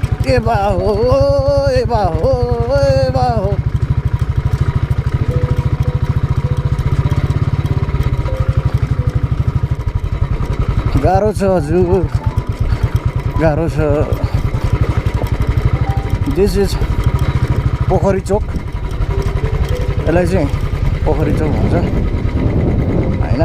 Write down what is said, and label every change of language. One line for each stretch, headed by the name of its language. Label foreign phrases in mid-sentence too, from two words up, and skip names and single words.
Nepali: ए बा हो ए बा हो ए बा हो। गाह्रो छ हजुर, गाह्रो छ।
English: this is
Nepali: पोखरी चोक, यसलाई चाहिँ पोखरी चोक भन्छ होइन।